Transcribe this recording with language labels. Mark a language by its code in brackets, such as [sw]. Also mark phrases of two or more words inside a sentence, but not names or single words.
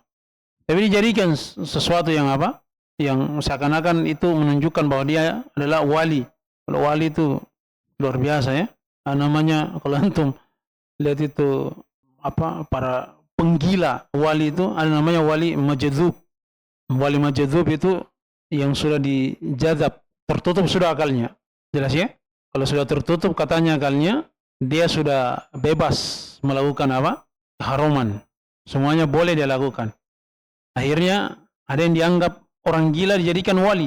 [id] Tapi dijadikan sesuatu yang apa? Yang seakan-akan itu menunjukkan bahwa dia adalah wali. Kalau wali itu luar biasa ya. Namanya kalau antum lihat itu apa, para penggila wali itu ada namanya wali majdzub. Wali majdzub itu yang sudah dijadzab, tertutup sudah akalnya. Jelas ya? Kalau sudah tertutup katanya akalnya, dia sudah bebas melakukan apa? Keharuman. Semuanya boleh dia lakukan. Akhirnya ada yang dianggap orang gila dijadikan wali.